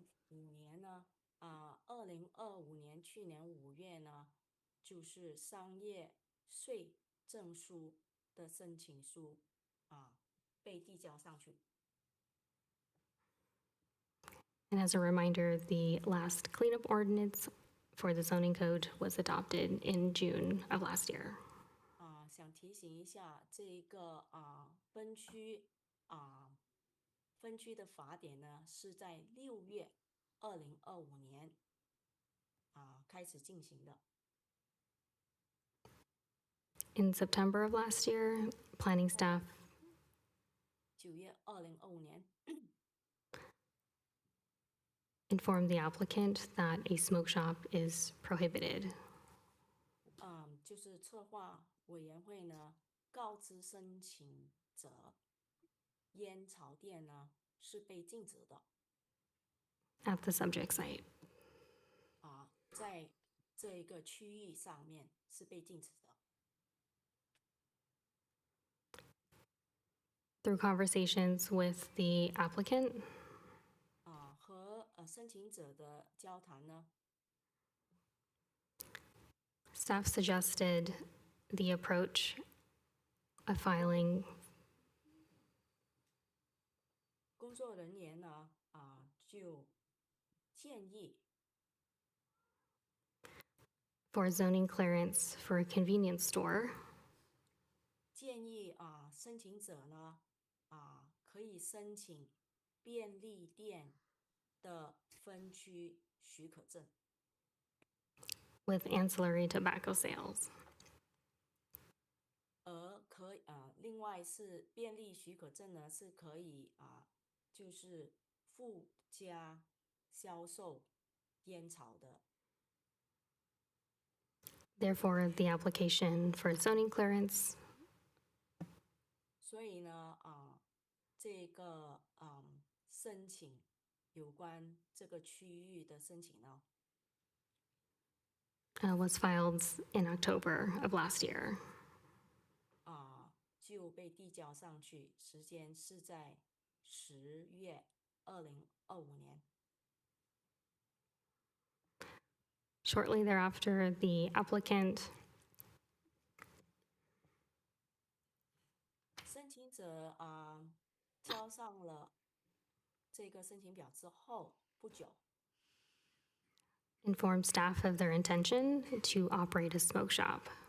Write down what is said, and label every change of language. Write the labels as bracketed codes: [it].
[zh] 2025年呢，2025年去年5月呢，就是商业税证书的申请书被递交上去。 [en] And as a reminder, the last cleanup ordinance for the zoning code was adopted in June of last year. [zh] 想提醒一下，这个分区的法典呢，是在6月2025年开始进行的。 [en] In September of last year, planning staff [zh] 9月2025年。 [en] informed the applicant that a smoke shop is prohibited. [zh] 就是策划委员会呢告知申请者，烟草店呢是被禁止的。 [en] At the subject site. [zh] 在这一个区域上面是被禁止的。 [en] Through conversations with the applicant, [zh] 和申请者的交谈呢， [en] staff suggested the approach of filing [zh] 工作人员呢就建议 [en] for zoning clearance for a convenience store [zh] 建议申请者呢可以申请便利店的分区许可证。 [en] with ancillary tobacco sales. [zh] 而另外是便利许可证呢，是可以就是附加销售烟草的。 [en] Therefore, the application for zoning clearance [zh] 所以呢这个申请有关这个区域的申请呢， [en] was filed in October of last year. [zh] 就被递交上去，时间是在10月2025年。 [en] Shortly thereafter, the applicant [zh] 申请者交上了这个申请表之后不久， [en] informed staff of their intention to operate a smoke shop.